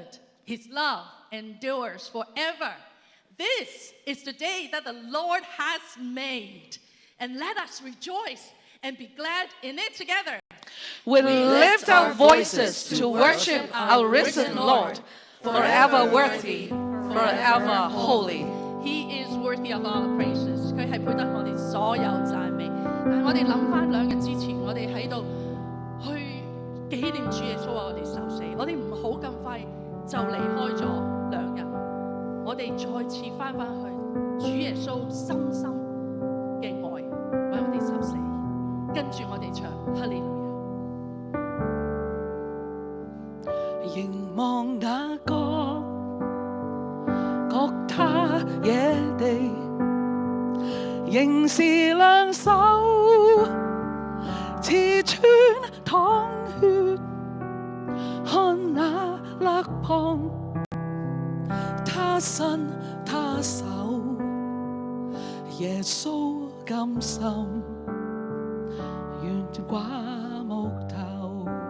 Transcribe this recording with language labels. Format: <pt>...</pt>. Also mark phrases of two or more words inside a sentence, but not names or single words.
<en>His love endures forever. This is the day that the Lord has made. And let us rejoice and be glad in it together. We lift our voices to worship our risen Lord, forever worthy, forever holy. He is worthy of all the praises。</en> <yue>佢係配得我哋所有讚美。但係我哋諗翻2日之前，我哋喺度去紀念主耶穌為我哋受死，我哋唔好咁快就離開咗2日，我哋再次翻去主耶穌深深嘅愛為我哋受死，跟住我哋唱哈利路亞。凝望那覺他野地，仍是兩手刺穿淌血，看那肋旁，他身他手，耶穌甘心，懸掛木頭。</yue>